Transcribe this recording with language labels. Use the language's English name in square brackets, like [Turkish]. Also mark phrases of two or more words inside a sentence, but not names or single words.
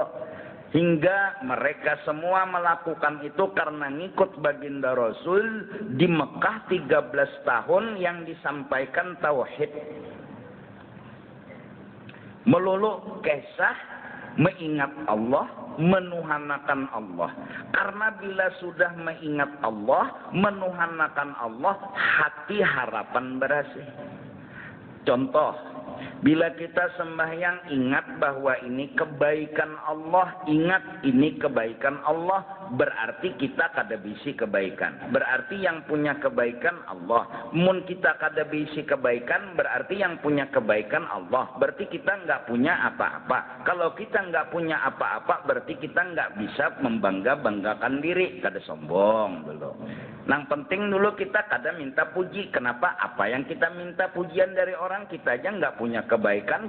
[Indonesian] Hingga mereka semua melakukan itu karena ngikut baginda Rasul di Mekah 13 tahun yang disampaikan tauhid. Melulu kisah mengingat Allah, menuhanakan Allah. Karena bila sudah mengingat Allah, menuhanakan Allah, hati harapan berasih. Contoh, bila kita sembahyang ingat bahwa ini kebaikan Allah, ingat ini kebaikan Allah, berarti [Banjar] kita kada bisi kebaikan. [Indonesian] Berarti yang punya kebaikan Allah. [Banjar] Mun kita kada bisi kebaikan, [Indonesian] berarti yang punya kebaikan Allah. Berarti kita enggak punya apa-apa. Kalau kita enggak punya apa-apa, berarti kita enggak bisa membangga-banggakan diri. [Banjar] Kada sombong dulu. [Indonesian] Yang penting dulu kita kada minta puji. Kenapa? Apa yang kita minta pujian dari orang, kita aja enggak punya kebaikan.